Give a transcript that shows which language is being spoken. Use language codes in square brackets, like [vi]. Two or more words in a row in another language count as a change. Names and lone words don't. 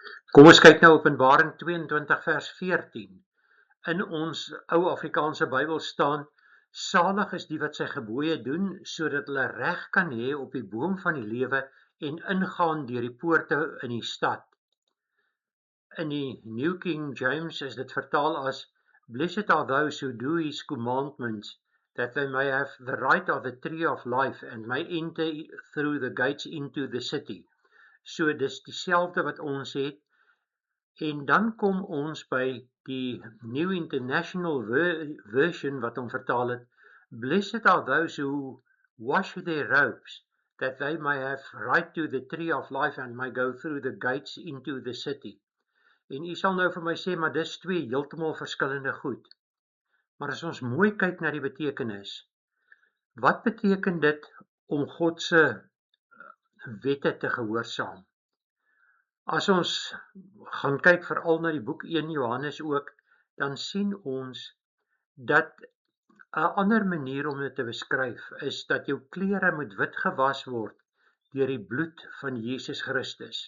[af] Kom ons kyk nou Openbaring 22 vers 14. In ons ou Afrikaanse Bybel staan: salig is die wat sy gebooie doen, sodat hulle reg kan hê op die boom van die lewe en ingaan deur die poorte in die stad. In die New King James is dit vertaal as: [en] blessed are those who do his commandments, that they may have the right of the tree of life and may enter through the gates into the city. [af] So dis dieselfde wat ons het. En dan kom ons by die New International Version wat hom vertaal het: [en] blessed are those who wash their robes, that they may have right to the tree of life and may go through the gates into the city. [af] En u sal nou vir my sê, maar dis twee heeltemal verskillende goed. Maar as ons mooi kyk na die betekenis, wat beteken dit om God se wette te gehoorsaam? As ons gaan kyk veral na die boek 1 Johannes ook, dan sien ons dat 'n ander manier om dit te beskryf is dat jou klere moet wit gewas word deur die bloed van Jesus Christus.